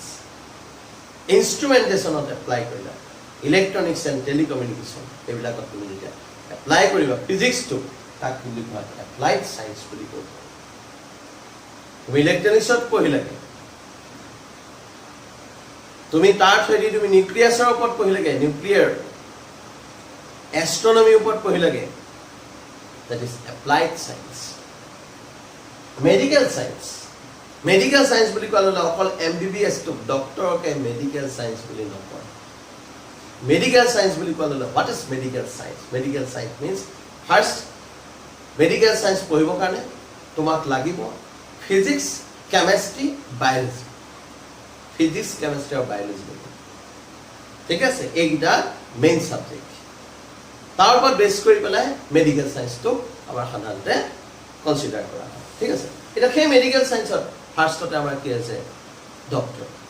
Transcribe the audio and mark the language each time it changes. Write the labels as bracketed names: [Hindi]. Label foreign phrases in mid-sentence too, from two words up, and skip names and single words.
[Assamese] ইনষ্ট্ৰুমেণ্টেশ্যনত এপ্লাই কৰিলা, [English] electronics and telecommunication, [Assamese] এইবিলাকত তুমি যেতিয়া এপ্লাই কৰিবা ফিজিক্সটো, তাক বুলি কোৱা [English] applied science [Assamese] বুলি কয়। তুমি ইলেক্ট্ৰনিক্সত পঢ়িলাগে তুমি তাৰ থ্ৰুদি তুমি নিউক্লিয়াছৰ ওপৰত পঢ়িলাগে [English] nuclear astronomyৰ [Assamese] ওপৰত পঢ়িলাগে [English] that is applied science medical science [Assamese] বুলি ক'লে অকল [English] MBBS to doctor [Assamese] কে [English] medical science [Assamese] বুলি নকয় [English] medical science [Assamese] বুলি ক'লে [English] what is medical science means first medical science [Assamese] পঢ়িবৰ কাৰণে তোমাক লাগিব [English] physics chemistry biology [Assamese] ঠিক আছে এইটা [English] main subject [Assamese] তাৰ ওপৰত বেছ কৰি পেলাই [English] medical scienceটো [Assamese] আমাৰ সাধাৰণতে কনসিডাৰ কৰা হয় ঠিক আছে এটা সেই [English] medical scienceত [Assamese] ফাৰ্ষ্টতে আমাৰ কি আছে ডক্টৰ